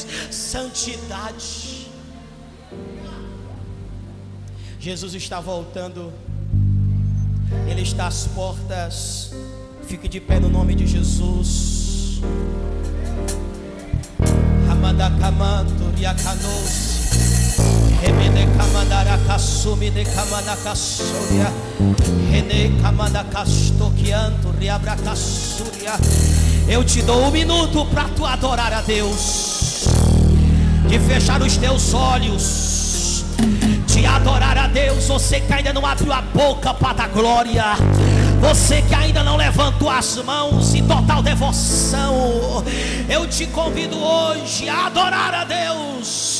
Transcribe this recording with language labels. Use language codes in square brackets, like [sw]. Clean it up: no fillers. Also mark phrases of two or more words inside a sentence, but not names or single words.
[pt] Santidade. Jesus está voltando. Ele está às portas. Fique de pé no nome de Jesus. Amada Kamanto Riakanos Remene Kamandara Kasumi de Kamanakasuria Rene Kamanakastokianto Riabrakasuria. Eu te dou 1 minuto para tu adorar a Deus, de fechar os teus olhos, de adorar a Deus. Você que ainda não abriu a boca para dar glória, você que ainda não levantou as mãos em total devoção, eu te convido hoje a adorar a Deus.